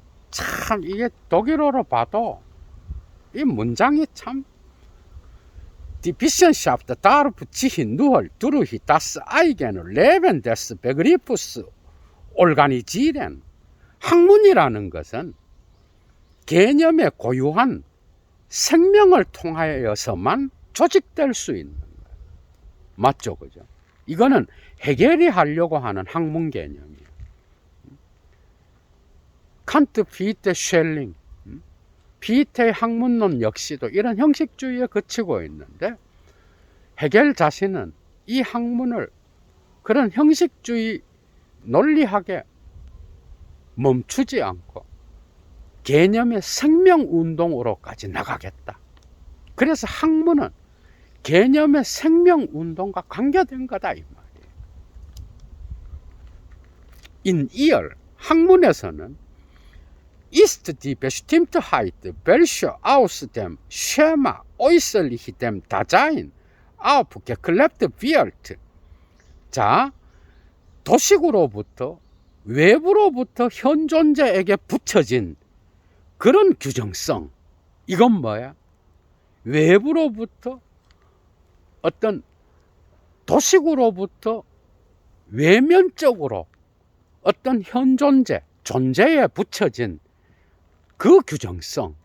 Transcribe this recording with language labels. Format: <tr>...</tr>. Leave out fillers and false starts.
<ko>참 이게 독일어로 봐도 이 문장이 참</ko> <de>Die Wissenschaft darf sich nur durch das eigene Leben des Begriffs organisieren.</de> <ko>학문이라는 것은 개념의 고유한 생명을 통하여서만 조직될 수 있는 거예요. 맞죠, 그죠? 이거는 해겔이 하려고 하는 학문 개념이에요. 칸트, 피히테, 쉘링, 피히테의 학문론 역시도 이런 형식주의에 그치고 있는데 해겔 자신은 이 학문을 그런 형식주의 논리학에 멈추지 않고 개념의 생명운동으로까지 나가겠다. 그래서 학문은 개념의 생명운동과 관계된 거다 이 말이에요.</ko> <de>In ihr</de> <ko>학문에서는</ko> <de>ist die Bestimmtheit, welche aus dem Schema äußerlich dem Dasein aufgeklebt wird.</de> <ko>자, 도식으로부터 외부로부터 현 존재에게 붙여진 그런 규정성. 이건 뭐야? 외부로부터 어떤 도식으로부터 외면적으로 어떤 현 존재, 존재에 붙여진 그 규정성.</ko>